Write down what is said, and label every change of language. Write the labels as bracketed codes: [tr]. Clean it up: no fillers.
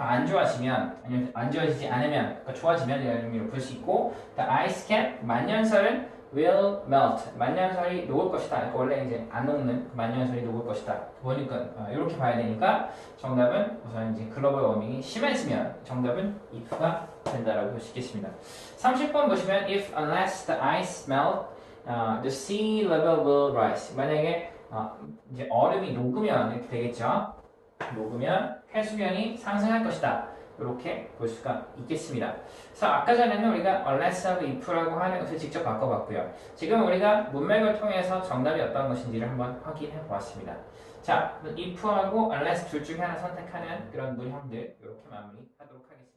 [ko] 더 안 좋아지면 아니면 안 좋아지지 않으면 그러니까 좋아지면 이런 의미로 볼 수 있고 the ice cap 만년설은 will melt 만년설이 녹을 것이다. 그러니까 원래 이제 안 녹는 만년설이 녹을 것이다. 보니까 이렇게 봐야 되니까 정답은 우선 이제 글로벌 워밍이 심해지면 정답은 if가 된다라고 볼 수 있겠습니다. 30번 보시면 [en] if unless the ice melt the sea level will rise [ko] 만약에 이제 얼음이 녹으면 이렇게 되겠죠. 녹으면 해수면이 상승할 것이다. 이렇게 볼 수가 있겠습니다. 그래서 아까 전에는 우리가 unless하고 if라고 하는 것을 직접 바꿔봤고요. 지금 우리가 문맥을 통해서 정답이 어떤 것인지를 한번 확인해 보았습니다. 자, if하고 unless 둘 중에 하나 선택하는 그런 문형들 이렇게 마무리하도록 하겠습니다.